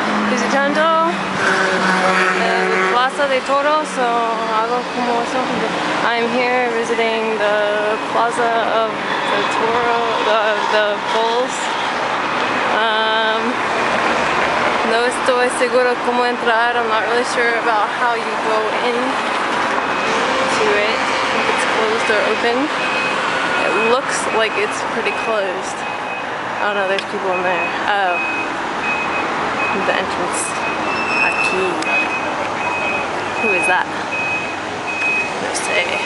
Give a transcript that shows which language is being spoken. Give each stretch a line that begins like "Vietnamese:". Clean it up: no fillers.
Spanish: visitando el Plaza de Toros,
English: so
Spanish: algo como eso.
English: I'm here visiting the Plaza of the the Bulls.
Spanish: No estoy seguro cómo entrar.
English: I'm not really sure about how you go in to it, if it's closed or open. It looks like it's pretty closed. Oh no, there's people in there. Oh, the entrance.
Spanish: Aquí.
English: Who is that?
Spanish: No sé.